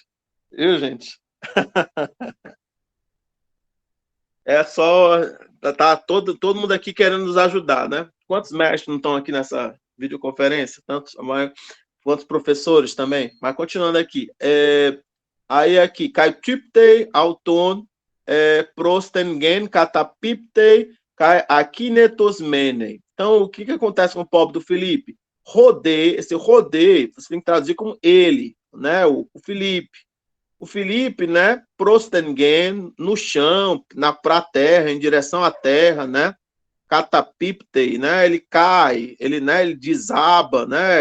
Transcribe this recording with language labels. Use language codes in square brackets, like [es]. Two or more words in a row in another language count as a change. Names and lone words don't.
[pt] Viu, gente? É só... Tá todo mundo aqui querendo nos ajudar, né? Quantos mestres não estão aqui nessa videoconferência? Quantos professores também? Mas continuando aqui. Aí aqui, [el] καὶ τύπτει αὐτὸν πρὸς τὴν γῆν καταπίπτει καὶ ἀκίνητος μένει. [pt] Então, o que acontece com o pobre do Felipe? Esse rodê, você tem que traduzir como ele, né? O Felipe. O Felipe, né? Prostengen, no chão, pra terra, em direção à terra, né? Catapiptei, né? Ele cai, ele desaba, né?